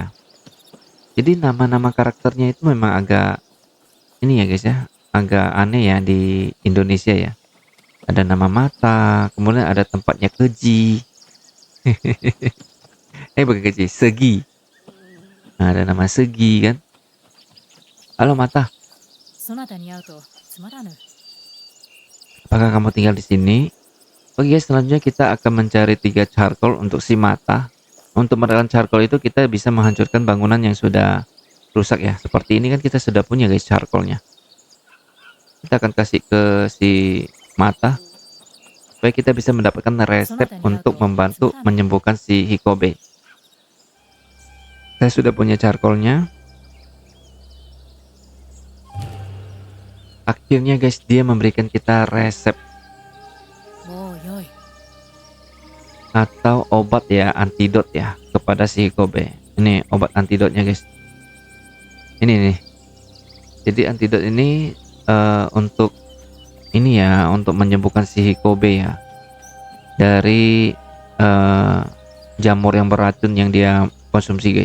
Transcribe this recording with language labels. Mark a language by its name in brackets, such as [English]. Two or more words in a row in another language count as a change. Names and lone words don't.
[Indonesian] Jadi nama-nama karakternya itu memang agak ini ya guys ya, agak aneh ya di Indonesia ya. Ada nama mata, kemudian ada tempatnya keji. Bukan keji, segi. Nah, ada nama segi kan. Halo mata, [Japanese] そなたに会うとつまらぬ。 [Indonesian] apakah kamu tinggal di sini? Oke guys, selanjutnya kita akan mencari 3 charcoal untuk si mata. Untuk mendapatkan charcoal itu kita bisa menghancurkan bangunan yang sudah rusak ya. Seperti ini kan kita sudah punya guys charcoalnya. Kita akan kasih ke si mata supaya kita bisa mendapatkan resep untuk membantu menyembuhkan si Hikobe. Saya sudah punya charcoalnya. Akhirnya guys, dia memberikan kita resep [Japanese] もうよい。 [Indonesian] atau obat ya, antidot ya kepada si Hikobe. Ini obat antidotnya guys. Ini nih. Jadi antidot ini untuk ini ya, untuk menyembuhkan si Hikobe ya dari jamur yang beracun yang dia konsumsi guys.